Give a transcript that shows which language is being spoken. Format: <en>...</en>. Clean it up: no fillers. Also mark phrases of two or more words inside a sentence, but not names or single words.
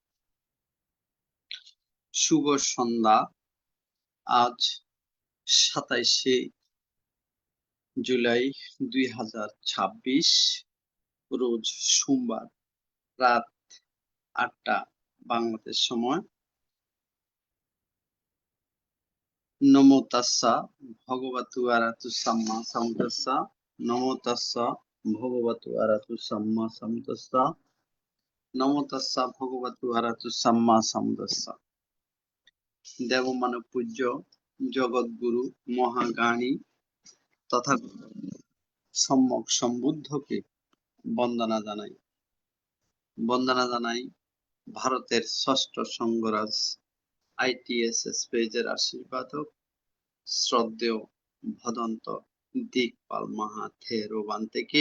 <bn>শুভ সন্ধ্যা। আজ 27শে জুলাই 2026, রোজ সোমবার, রাত 8টা বাংলাদেশ সময়।</bn> <pi>নমো তাস্সা ভগবতু আরাহতু সাম্মা সাম্বুদ্দাস্সা। নমো তাস্সা ভগবতু আরাহতু সাম্মা সাম্বুদ্দাস্সা। নমো তাস্সা ভগবতু আরাহতু সাম্মা সাম্বুদ্দাস্সা।</pi> <bn>দেবমানব পূজ্য জগৎগুরু মহাজ্ঞানী তথাগত সম্যক সম্বুদ্ধকে বন্দনা জানাই। বন্দনা জানাই ভারতের ষষ্ঠ সংঘরাজ ITSS পেজের আশীর্বাদক শ্রদ্ধেয় ভদন্ত দিকপাল মাহাথেরোবান থেকে।</bn>